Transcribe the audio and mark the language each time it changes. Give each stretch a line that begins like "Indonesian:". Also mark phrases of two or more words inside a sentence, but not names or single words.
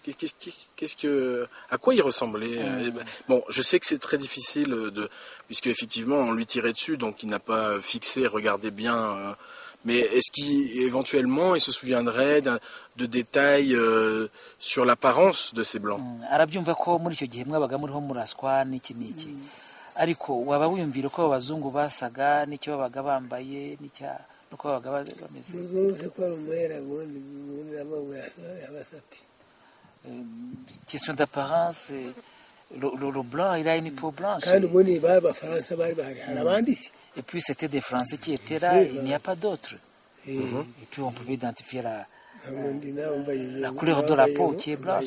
French: À quoi ils ressemblaient? Bon, je sais que c'est très difficile puisque effectivement on lui tirait dessus, donc il n'a pas fixé, regardé bien. Mais est-ce qu'éventuellement il se souviendrait de détails sur l'apparence de ces blancs?
Kinyarwanda: Arabyumva ko muri icyo gihe mwabaga muriho muraswa n'iki n'iki, ariko waba wiyumvira ko abazungu basaga n'icyo babaga bambaye nuko babaga bameze?
French: Question d'apparence, le blanc il a une peau blanche. Et puis c'était des Français qui étaient là, il n'y a pas d'autres. Et puis on pouvait identifier la couleur de la peau qui est blanche.